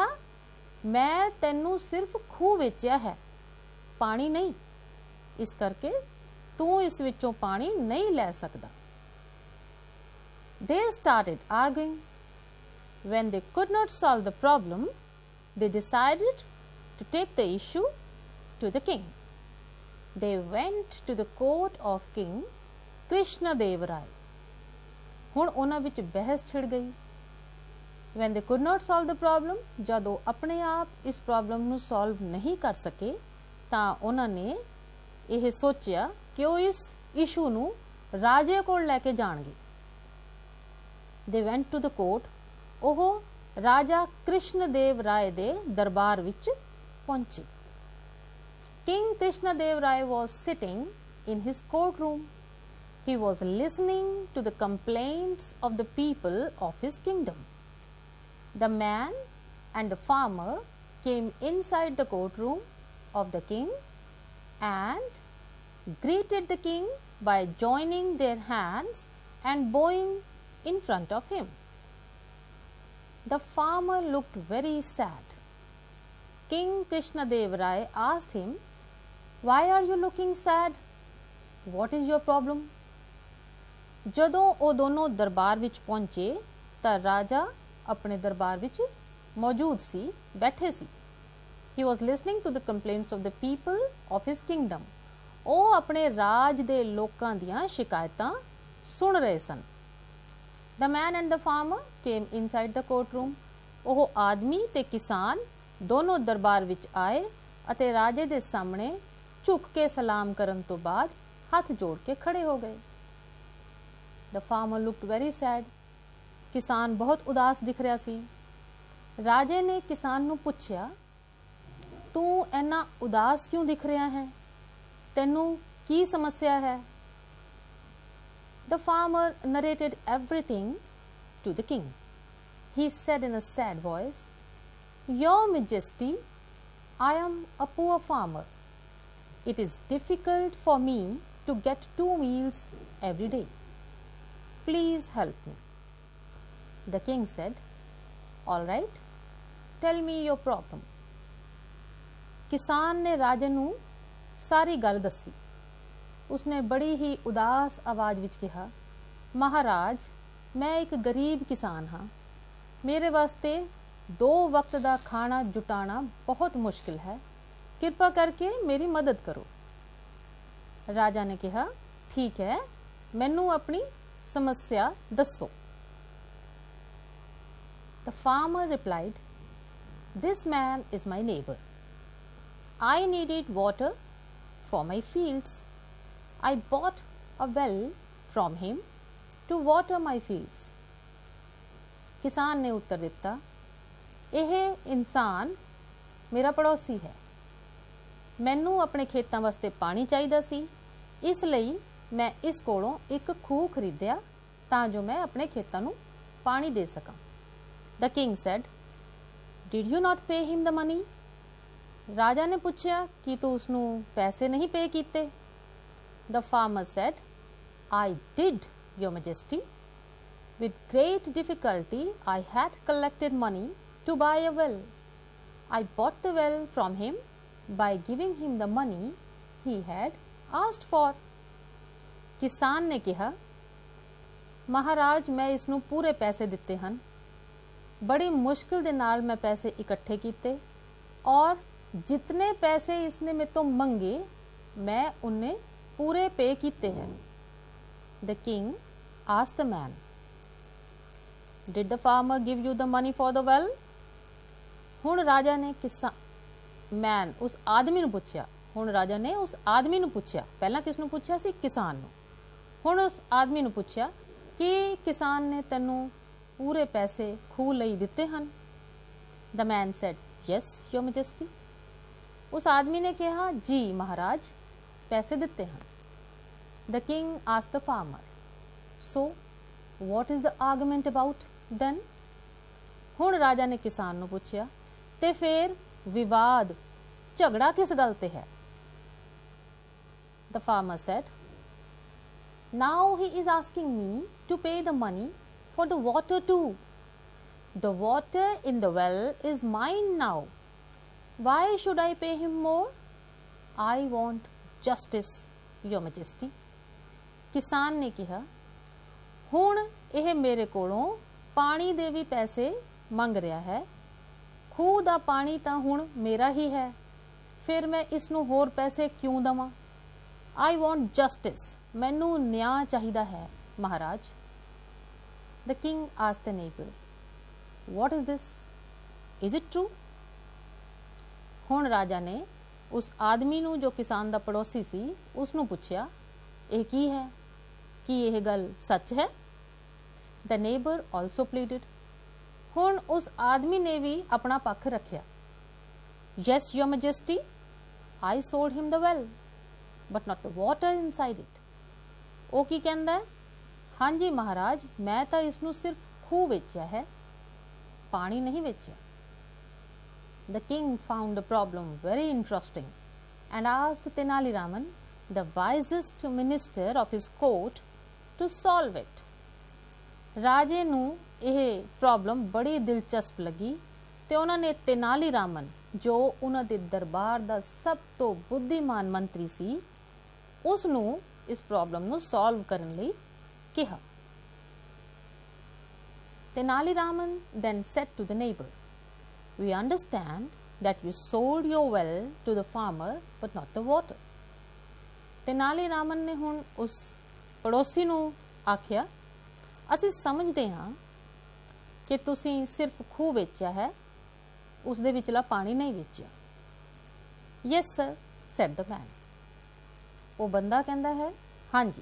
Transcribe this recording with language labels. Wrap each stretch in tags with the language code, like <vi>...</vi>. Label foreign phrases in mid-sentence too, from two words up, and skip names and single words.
<pa>ਮੈਂ ਤੈਨੂੰ ਸਿਰਫ ਖੂਹ ਵੇਚਿਆ ਹੈ, ਪਾਣੀ ਨਹੀਂ, ਇਸ ਕਰਕੇ ਤੂੰ ਇਸ ਵਿੱਚੋਂ ਪਾਣੀ ਨਹੀਂ ਲੈ ਸਕਦਾ.</pa> <en>They started arguing. When they could not solve the problem, they decided to take the issue to the king. They went to the court of King Krishnadev Rai.</en> <pa>ਹੁਣ ਉਹਨਾਂ ਵਿੱਚ ਬਹਿਸ ਛਿੜ ਗਈ.</pa> <en>When they could not solve the problem,</en> <pa>ਜਦੋਂ ਆਪਣੇ ਆਪ ਇਸ ਪ੍ਰੋਬਲਮ ਨੂੰ ਸੋਲਵ ਨਹੀਂ ਕਰ ਸਕੇ ਤਾਂ ਉਹਨਾਂ ਨੇ ਇਹ ਸੋਚਿਆ ਕਿ ਉਹ ਇਸ ਇਸ਼ੂ ਨੂੰ ਰਾਜੇ ਕੋਲ ਲੈ ਕੇ ਜਾਣਗੇ.</pa> <en>They went to the court.</en> <pa>ਉਹ ਰਾਜਾ ਕ੍ਰਿਸ਼ਨਦੇਵ ਰਾਏ ਦੇ ਦਰਬਾਰ ਵਿੱਚ ਪਹੁੰਚੇ.</pa> <en>King Krishnadev Rai was sitting in his courtroom. He was listening to the complaints of the people of his kingdom. The man and the farmer came inside the courtroom of the king and greeted the king by joining their hands and bowing in front of him. The farmer looked very sad. King Krishnadev Rai asked him, Why are you looking sad? What is your problem?</en> <pa>ਜਦੋਂ ਉਹ ਦੋਨੋਂ ਦਰਬਾਰ ਵਿੱਚ ਪਹੁੰਚੇ ਤਾਂ ਰਾਜਾ ਆਪਣੇ ਦਰਬਾਰ ਵਿੱਚ ਮੌਜੂਦ ਸੀ, ਬੈਠੇ ਸੀ.</pa> <en>He was listening to the complaints of the people of his kingdom.</en> <pa>ਉਹ ਆਪਣੇ ਰਾਜ ਦੇ ਲੋਕਾਂ ਦੀਆਂ ਸ਼ਿਕਾਇਤਾਂ ਸੁਣ ਰਹੇ ਸਨ.</pa> <en>The man and the farmer came inside the courtroom.</en> <pa>ਉਹ ਆਦਮੀ ਤੇ ਕਿਸਾਨ ਦੋਨੋਂ ਦਰਬਾਰ ਵਿੱਚ ਆਏ ਅਤੇ ਰਾਜੇ ਦੇ ਸਾਹਮਣੇ ਝੁਕ ਕੇ ਸਲਾਮ ਕਰਨ ਤੋਂ ਬਾਅਦ ਹੱਥ ਜੋੜ ਕੇ ਖੜੇ ਹੋ ਗਏ।</pa> <en>The farmer looked very sad.</en> <pa>ਕਿਸਾਨ ਬਹੁਤ ਉਦਾਸ ਦਿਖ ਰਿਹਾ ਸੀ। ਰਾਜੇ ਨੇ ਕਿਸਾਨ ਨੂੰ ਪੁੱਛਿਆ, ਤੂੰ ਇੰਨਾ ਉਦਾਸ ਕਿਉਂ ਦਿਖ ਰਿਹਾ ਹੈ? ਤੈਨੂੰ ਕੀ ਸਮੱਸਿਆ ਹੈ?</pa> <en>The farmer narrated everything to the king. He said in a sad voice, Your Majesty, I am a poor farmer. It is difficult for me to get 2 meals every day. Please help me. The king said, All right, tell me your problem.</en> <pa>ਕਿਸਾਨ ਨੇ ਰਾਜੇ ਨੂੰ ਸਾਰੀ ਗੱਲ ਦੱਸੀ। ਉਸਨੇ ਬੜੀ ਹੀ ਉਦਾਸ ਆਵਾਜ਼ ਵਿੱਚ ਕਿਹਾ, ਮਹਾਰਾਜ, ਮੈਂ ਇੱਕ ਗਰੀਬ ਕਿਸਾਨ ਹਾਂ। ਮੇਰੇ ਵਾਸਤੇ 2 ਵਕਤ ਦਾ ਖਾਣਾ ਜੁਟਾਉਣਾ ਬਹੁਤ ਮੁਸ਼ਕਿਲ ਹੈ। ਕਿਰਪਾ ਕਰਕੇ ਮੇਰੀ ਮਦਦ ਕਰੋ। ਰਾਜਾ ਨੇ ਕਿਹਾ, ਠੀਕ ਹੈ, ਮੈਨੂੰ ਆਪਣੀ ਸਮੱਸਿਆ ਦੱਸੋ।</pa> <en>The farmer replied, This man is my neighbor. I needed water for my fields. I bought a well from him to water my fields.</en> <pa>ਕਿਸਾਨ ਨੇ ਉੱਤਰ ਦਿੱਤਾ, ਇਹ ਇਨਸਾਨ ਮੇਰਾ ਪੜੋਸੀ ਹੈ। ਮੈਨੂੰ ਆਪਣੇ ਖੇਤਾਂ ਵਾਸਤੇ ਪਾਣੀ ਚਾਹੀਦਾ ਸੀ, ਇਸ ਲਈ ਮੈਂ ਇਸ ਕੋਲੋਂ ਇੱਕ ਖੂਹ ਖਰੀਦਿਆ ਤਾਂ ਜੋ ਮੈਂ ਆਪਣੇ ਖੇਤਾਂ ਨੂੰ ਪਾਣੀ ਦੇ ਸਕਾਂ।</pa> <en>The king said, Did you not pay him the money?</en> <pa>ਰਾਜਾ ਨੇ ਪੁੱਛਿਆ, ਕੀ ਤੂੰ ਉਸਨੂੰ ਪੈਸੇ ਨਹੀਂ ਪੇ ਕੀਤੇ?</pa> <en>The farmer said, I did, Your Majesty. With great difficulty, I had collected money to buy a well. I bought the well from him by giving him the money he had asked for.</en> <pa>ਕਿਸਾਨ ਨੇ ਕਿਹਾ, ਮਹਾਰਾਜ, ਮੈਂ ਇਸ ਨੂੰ ਪੂਰੇ ਪੈਸੇ ਦਿੱਤੇ ਹਨ। ਬੜੀ ਮੁਸ਼ਕਿਲ ਦੇ ਨਾਲ ਮੈਂ ਪੈਸੇ ਇਕੱਠੇ ਕੀਤੇ</pa> <hi>और जितने</hi> <pa>ਪੈਸੇ ਇਸਨੇ ਮੇਰੇ ਤੋਂ ਮੰਗੇ ਮੈਂ ਉਹਨੇ ਪੂਰੇ ਪੇ ਕੀਤੇ ਹਨ।</pa> <en>The king asked the man, Did the farmer give you the money for the well?</en> <pa>ਹੁਣ ਰਾਜਾ ਨੇ ਉਸ ਆਦਮੀ ਨੂੰ ਪੁੱਛਿਆ। ਹੁਣ ਰਾਜਾ ਨੇ ਉਸ ਆਦਮੀ ਨੂੰ ਪੁੱਛਿਆ, ਪਹਿਲਾਂ ਕਿਸ ਨੂੰ ਪੁੱਛਿਆ ਸੀ? ਕਿਸਾਨ ਨੂੰ। ਹੁਣ ਉਸ ਆਦਮੀ ਨੂੰ ਪੁੱਛਿਆ ਕਿ ਕਿਸਾਨ ਨੇ ਤੈਨੂੰ ਪੂਰੇ ਪੈਸੇ ਖੂਹ ਲਈ ਦਿੱਤੇ ਹਨ?</pa> <en>The man said, Yes, Your Majesty.</en> <pa>ਉਸ ਆਦਮੀ ਨੇ ਕਿਹਾ, ਜੀ ਮਹਾਰਾਜ, ਪੈਸੇ ਦਿੱਤੇ ਹਨ।</pa> <en>The king asked the farmer, So, what is the argument about then?</en> <pa>ਹੁਣ ਰਾਜਾ ਨੇ ਕਿਸਾਨ ਨੂੰ ਪੁੱਛਿਆ, ਤੇ ਫਿਰ ਵਿਵਾਦ, ਝਗੜਾ ਕਿਸ ਗੱਲ ਤੇ ਹੈ?</pa> <en>The farmer said, Now he is asking me to pay the money for the water too. The water in the well is mine now. Why should I pay him more? I want justice, Your Majesty.</en> <pa>ਕਿਸਾਨ ਨੇ ਕਿਹਾ, ਹੁਣ ਇਹ ਮੇਰੇ ਕੋਲੋਂ ਪਾਣੀ ਦੇ ਵੀ ਪੈਸੇ ਮੰਗ ਰਿਹਾ ਹੈ। ਖੂਹ ਦਾ ਪਾਣੀ ਤਾਂ ਹੁਣ ਮੇਰਾ ਹੀ ਹੈ, ਫਿਰ ਮੈਂ ਇਸ ਨੂੰ ਹੋਰ ਪੈਸੇ ਕਿਉਂ ਦੇਵਾਂ?</pa> <en>I want justice.</en> <pa>ਮੈਨੂੰ ਨਿਆਂ ਚਾਹੀਦਾ ਹੈ, ਮਹਾਰਾਜ।</pa> <en>The king asked the neighbor, What is this? Is it true?</en> <pa>ਹੁਣ ਰਾਜਾ ਨੇ ਉਸ ਆਦਮੀ ਨੂੰ ਜੋ ਕਿਸਾਨ ਦਾ ਪੜੋਸੀ ਸੀ ਉਸ ਨੂੰ ਪੁੱਛਿਆ, ਇਹ ਕੀ ਹੈ? ਕੀ ਇਹ ਗੱਲ ਸੱਚ ਹੈ?</pa> <en>The neighbor also pleaded.</en> <pa>ਹੁਣ ਉਸ ਆਦਮੀ ਨੇ ਵੀ ਆਪਣਾ ਪੱਖ ਰੱਖਿਆ।</pa> <en>Yes, Your Majesty, I sold him the well, but not the water inside it.</en> <pa>ਉਹ ਕੀ ਕਹਿੰਦਾ ਹੈ? ਹਾਂਜੀ ਮਹਾਰਾਜ, ਮੈਂ ਤਾਂ ਇਸ ਨੂੰ ਸਿਰਫ ਖੂਹ ਵੇਚਿਆ ਹੈ, ਪਾਣੀ ਨਹੀਂ ਵੇਚਿਆ।</pa> <en>The king found the problem very interesting and asked Tenali Raman, the wisest minister of his court, to solve it.</en> <pa>ਰਾਜੇ ਨੂੰ ਇਹ ਪ੍ਰੋਬਲਮ ਬੜੀ ਦਿਲਚਸਪ ਲੱਗੀ ਤੇ ਉਹਨਾਂ ਨੇ ਤੇਨਾਲੀ ਰਾਮਨ, ਜੋ ਉਹਨਾਂ ਦੇ ਦਰਬਾਰ ਦਾ ਸਭ ਤੋਂ ਬੁੱਧੀਮਾਨ ਮੰਤਰੀ ਸੀ, ਉਸ ਨੂੰ ਇਸ ਪ੍ਰੋਬਲਮ ਨੂੰ ਸੋਲਵ ਕਰਨ ਲਈ ਕਿਹਾ।</pa> <en>Tenali Raman then said to the neighbor, We understand that you sold your well to the farmer but not the water.</en> <pa>Tenali Raman ਨੇ ਹੁਣ ਉਸ ਪੜੋਸੀ ਨੂੰ ਆਖਿਆ, ਅਸੀਂ ਸਮਝਦੇ ਹਾਂ ਕਿ ਤੁਸੀਂ ਸਿਰਫ ਖੂਹ ਵੇਚਿਆ ਹੈ, ਉਸ ਦੇ ਵਿਚਲਾ ਪਾਣੀ ਨਹੀਂ ਵੇਚਿਆ।</pa> <en>yes sir said the man.</en> <pa>ਉਹ ਬੰਦਾ ਕਹਿੰਦਾ ਹੈ ਹਾਂਜੀ।</pa>